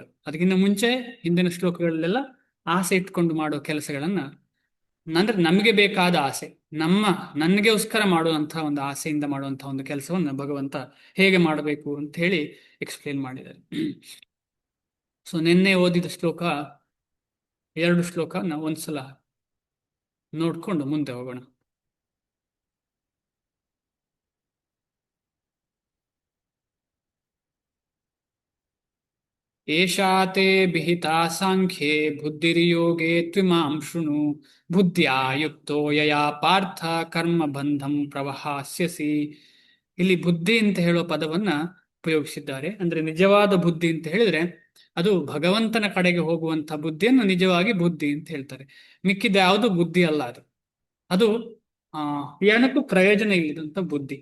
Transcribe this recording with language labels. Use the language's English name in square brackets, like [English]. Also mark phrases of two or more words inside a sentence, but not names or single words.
[Kannada] ಅದಕ್ಕಿಂತ ಮುಂಚೆ ಹಿಂದಿನ ಶ್ಲೋಕಗಳಲ್ಲೆಲ್ಲ ಆಸೆ ಇಟ್ಕೊಂಡು ಮಾಡೋ ಕೆಲಸಗಳನ್ನ ಅಂದ್ರೆ ನಮಗೆ ಬೇಕಾದ ಆಸೆ, ನನಗೋಸ್ಕರ ಮಾಡುವಂತಹ ಒಂದು ಆಸೆಯಿಂದ ಮಾಡುವಂತಹ ಒಂದು ಕೆಲಸವನ್ನ ಭಗವಂತ ಹೇಗೆ ಮಾಡಬೇಕು ಅಂತ ಹೇಳಿ ಎಕ್ಸ್ಪ್ಲೇನ್ ಮಾಡಿದ್ದಾರೆ. ಸೊ ನಿನ್ನೆ ಓದಿದ ಶ್ಲೋಕ 2 ಶ್ಲೋಕ ನಾವು ಒಂದ್ಸಲ ನೋಡ್ಕೊಂಡು ಮುಂದೆ ಹೋಗೋಣ. [Sanskrit] ಏಷಾ ತೇ ವಿಹಿತಾ ಸಾಂಖ್ಯೇ ಬುದ್ಧಿರ್ಯೋಗೇ ತ್ವಿಮಾಂ ಶೃಣು ಬುದ್ಧ್ಯಾ ಯುಕ್ತೋ ಯಯಾ ಪಾರ್ಥ ಕರ್ಮ ಬಂಧಂ ಪ್ರವಹಾಸ್ಯಸಿ. [Kannada] ಇಲ್ಲಿ ಬುದ್ಧಿ ಅಂತ ಹೇಳೋ ಪದವನ್ನ ಉಪಯೋಗಿಸಿದ್ದಾರೆ. ಅಂದ್ರೆ ನಿಜವಾದ ಬುದ್ಧಿ ಅಂತ ಹೇಳಿದ್ರೆ ಅದು ಭಗವಂತನ ಕಡೆಗೆ ಹೋಗುವಂತಹ ಬುದ್ಧಿಯನ್ನು ನಿಜವಾಗಿ ಬುದ್ಧಿ ಅಂತ ಹೇಳ್ತಾರೆ. ಮಿಕ್ಕಿದ ಯಾವುದು ಬುದ್ಧಿ ಅಲ್ಲ. ಅದು ಏನಕ್ಕೂ ಪ್ರಯೋಜನ ಇಲ್ಲದಂತ ಬುದ್ಧಿ.